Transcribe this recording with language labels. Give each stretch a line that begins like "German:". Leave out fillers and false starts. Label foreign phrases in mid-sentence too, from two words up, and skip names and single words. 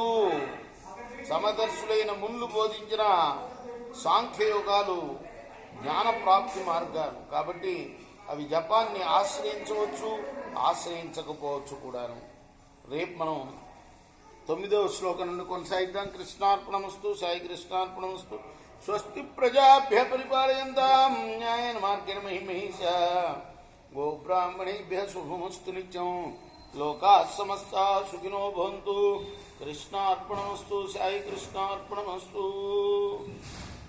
Telugu: సమదర్శులైన ముళ్ళు బోధించిన సాంఖ్యయోగాలు జ్ఞానప్రాప్తి మార్గాలు. కాబట్టి అవి జపాన్ని ఆశ్రయించవచ్చు, ఆశ్రయించకపోవచ్చు కూడాను. రేపు మనం 9వ శ్లోకం నుండి కొనసాగిద్దాం.
Sanskrit: కృష్ణార్పణమస్తు. సాయి కృష్ణార్పణమస్తు. స్వస్తి ప్రజాభ్య పరిపాలయంతాం న్యాయేన మార్గేణ మహిమహీషా గోబ్రాహ్మణేభ్య శుభమస్తు నిత్యం. లోకా సమస్తా సుఖినో భవంతు. కృష్ణార్పణమస్తు. సాయి కృష్ణార్పణమస్తు.